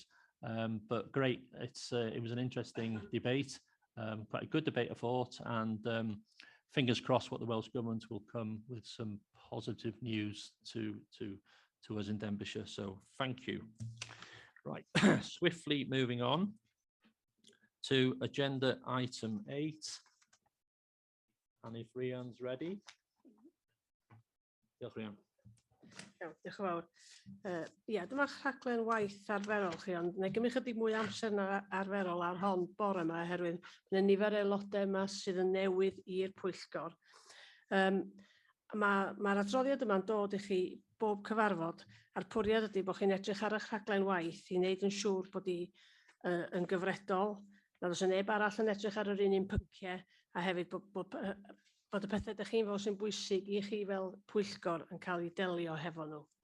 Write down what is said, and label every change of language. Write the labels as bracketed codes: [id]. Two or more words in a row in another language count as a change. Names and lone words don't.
[en] But great, it was an interesting debate, quite a good debate I thought, and fingers crossed what the Welsh Government will come with some positive news to us in Denbighshire. So thank you. Right, swiftly moving on to agenda item 8, and if Rhian's ready. [cy] Diolch, Rhian. Iawn, diolch yn fawr. Ie, dyma'r rhaglen waith arferol chi, ond neu gymryd chydig mwy amser na arferol ar hon bore yma, oherwydd mae nifer aelodau yma sydd yn newydd i'r Pwyllgor. Mae'r adroddiad yma'n dod i chi bob cyfarfod, a'r pwriad ydy bod chi'n edrych ar eich rhaglen waith i wneud yn siŵr bod hi yn gyfredol, nad oes neb arall yn edrych ar yr un pynciau, a hefyd bod y pethau ydych chi'n fel sy'n bwysig i chi fel Pwyllgor yn cael ei delio hefo nhw.